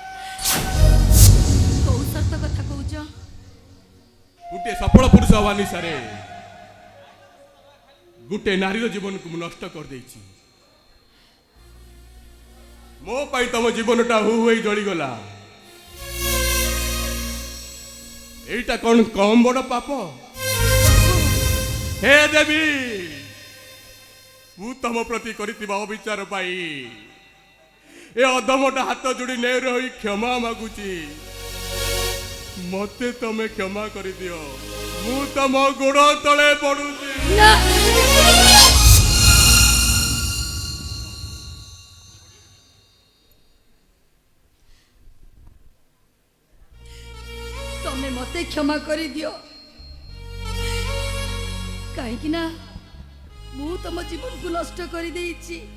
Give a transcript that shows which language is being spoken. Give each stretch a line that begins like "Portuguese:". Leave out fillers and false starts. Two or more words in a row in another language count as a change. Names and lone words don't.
Odia: କୋଉ ସର୍ତ୍ତ କଥା କହୁଛ? ଗୋଟେ ସଫଳ ପୁରୁଷ ହବା ନିଶାରେ ଗୋଟେ ନାରୀର ଜୀବନକୁ ମୁଁ ନଷ୍ଟ କରିଦେଇଛି। ମୋ ପାଇଁ ତମ ଜୀବନଟା ହୁ ହୋଇ ଜଳିଗଲା।
Bangla: এইটা কোন কম বড় পাপ? হে দেবী,
Odia: ମୁଁ ତମ ପ୍ରତି କରିଥିବା ଅବିଚାର ପାଇଁ ଏ ଅଧମଟା ହାତ ଯୋଡ଼ି ନେଉରେ ହୋଇ କ୍ଷମା ମାଗୁଛି। ମତେ ତମେ କ୍ଷମା କରିଦିଅ। ମୁଁ ତମ ଗୋଡ଼ ତଳେ ପଡୁଛି। ତମେ ମତେ କ୍ଷମା କରିଦିଅ, କାହିଁକି ନା ମୁଁ ତମ ଜୀବନକୁ ନଷ୍ଟ କରିଦେଇଛି।